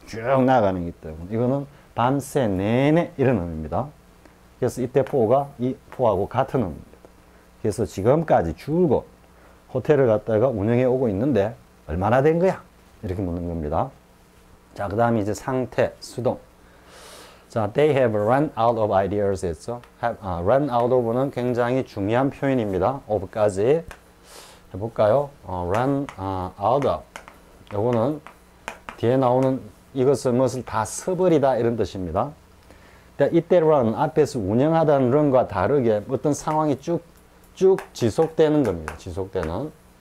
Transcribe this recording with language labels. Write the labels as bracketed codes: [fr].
[ko] 쭉 나가는 거기 때문에 이거는 밤새 내내 이런 의미입니다. 그래서 이때 for가 이 for하고 같은 의미입니다. 그래서 지금까지 줄곧 호텔을 갖다가 운영해 오고 있는데 얼마나 된 거야? 이렇게 묻는 겁니다. 자, 그 다음에 이제 상태, 수동. [en] 자, they have run out of ideas [ko] 했죠. run out of는 굉장히 중요한 표현입니다. of까지 해볼까요? run out of. 요거는 뒤에 나오는 이것을 무엇을 다 써버리다 이런 뜻입니다. 이때 run 앞에서 운영하다는 run과 다르게 어떤 상황이 쭉 지속되는 겁니다. 지속되는.